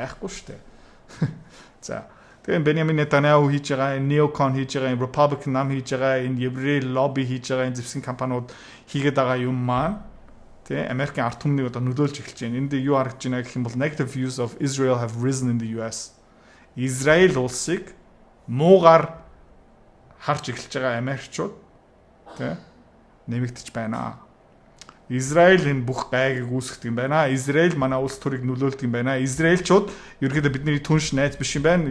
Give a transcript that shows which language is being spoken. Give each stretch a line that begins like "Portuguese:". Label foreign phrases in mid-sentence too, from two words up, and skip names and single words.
Mongolian: Байхгүй шүү дээ. За. Тэгээ Беньямин Нетаньяху хийж байгаа, Неокон хийж байгаа, Republican нам хийж байгаа, энэ еврей лобби хийж байгаа, энэ зэвсэг компаниуд хийгээд байгаа юм маань тэ Америкийн ард түмнийг одоо нөлөөлж эхэлж байна. Энд юу харагдж байна гэх юм бол
English: negative views of Israel have risen in the US.
Mongolian: Израиль улсыг муугаар харж эхэлж байгаа Америкчууд тэ нэмэгдэж байна. Израиль энэ бүх гайгийг үүсгдэг юм байна. Израиль манай улс төрийг нөлөөлдөг юм байна. Израильчууд ерөөдөө бидний түнш найз биш юм байна.